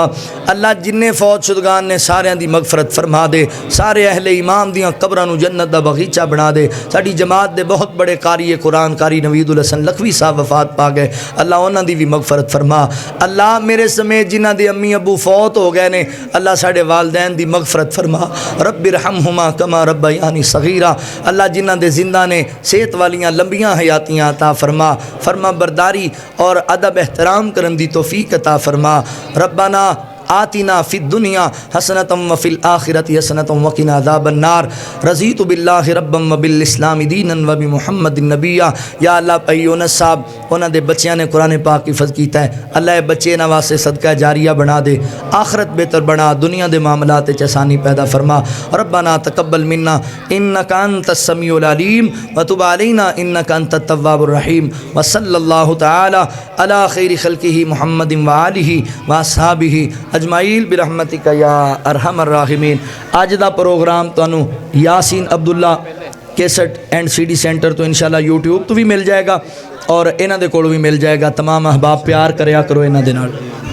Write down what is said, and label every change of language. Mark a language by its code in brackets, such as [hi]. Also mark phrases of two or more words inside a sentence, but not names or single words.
[pa] اللہ جنے فوت شدگان نیں ساریاں دی مغفرت فرما دے، سارے اہل ایمان دیاں قبراں نوں جنت دا باغیچہ بنا دے. ساڈی جماعت دے بہت وڈے قاری قرآن قاری نویدالحسن لکھوی صاحب وفات پا گئے، اللہ اوہناں دی وی مغفرت فرما. اللہ میرے سمیت جنہاں دے امی ابو فوت ہو گئے نیں، اللہ ساڈے والدین دی مغفرت فرما. [ar] رب ارحمهما كما ربياني صغيرا. [pa] اللہ جنہاں دے زندہ نیں صحت والیاں لمبیاں حیاتیاں عطا فرما. فرمانبرداری اور ادب احترام کرن دی توفیق عطا فرما. [ar] ربنا آتنا في الدنيا حسنة وفي الآخرة حسنة وقنا عذاب النار. رضيت بالله ربا وبالإسلام دينا وبمحمد نبيا. [pa] یا اللہ یونس صاحب اوہناں دے بچیاں نے قرآن پاک حفظ کیتا اے، اللہ بچے ایہناں واسطے صدقہ جاریہ بنا دے، آخرت بہتر بنا، دنیا دے معاملات چ آسانی پیدا فرما. [ar] ربنا تقبل منا إنك أنت السميع العليم وتب علينا إنك أنت التواب الرحيم. وصلى الله تعالى على خير خلقه محمد وآله وأصحابه أجمعين برحمتك يا أرحم الراحمين. [pa] اج دا پروگرام تہانوں یاسین عبداللہ کیسٹ اینڈ CD سینٹر توں ان شاء اللہ یوٹیوب توں وی مل جائے گا اور ایہناں دے کول وی مل جائے گا. تمام احباب پیار کریا کرو ایہناں دے نال.